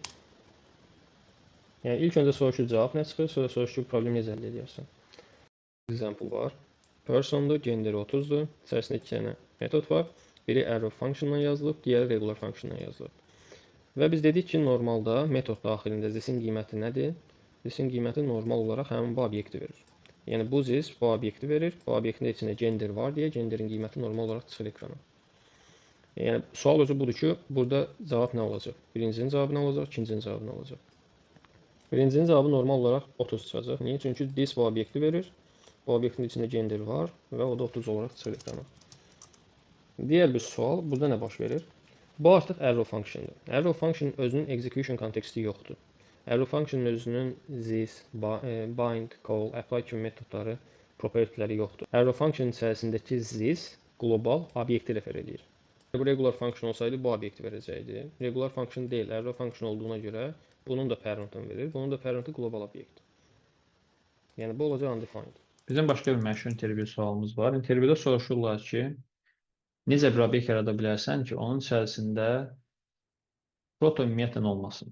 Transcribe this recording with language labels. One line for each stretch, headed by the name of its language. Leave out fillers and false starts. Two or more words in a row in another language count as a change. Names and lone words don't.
Azerbaijani: Yəni ilk öncə soruşur cavab nə çıxır, sonra soruşur problem necə həll edərsən. Example var. Persondur, gender 30-dur. İçərisində 2 dənə metod var. Biri
English: arrow function-
Azerbaijani: la yazılıb, digəri
English: regular function-
Azerbaijani: la yazılıb. Və biz dedik ki, normalda metod daxilində this-in qiyməti nədir? This-in qiyməti normal olaraq həmin bu obyekti verir. Yəni bu this bu obyekti verir. Bu obyektin içində gender var deyə genderin qiyməti normal olaraq çıxır ekrana. Yəni sual özü budur ki, burada cavab nə olacaq? Birincinin cavabı nə olacaq, ikincinin cavabı nə olacaq? Birincinin cavabı normal olaraq 30 çıxacaq. Niyə? Çünki this bu obyekti verir. Bu obyektin içində gender var və o da 30 olaraq çıxır ekrana. Digər bir sual, burada nə baş verir? Bu artıq
English: arrow function-
Azerbaijani: dur.
English: Arrow function
Azerbaijani: özünün execution konteksti yoxdur.
English: Arrow function
Azerbaijani: özünün this, bind, call, apply kimi metodları, propertyləri yoxdur.
English: Arrow function
Azerbaijani: içərisindəki this qlobal obyekti refer edir. Bu
English: regular function
Azerbaijani: olsaydı bu obyekti verəcəkdi.
English: Regular function
Azerbaijani: deyil,
English: arrow function
Azerbaijani: olduğuna görə bunun da parentini verir. Bunun da parenti qlobal obyekt. Yəni bu olacaq undefined. Bizim başqa bir məşhur intervyu sualımız var. İntervyuda soruşurlar ki, necə bir obyekt yarada bilərsən ki, onun içərisində proto ümumiyyətlə olmasın.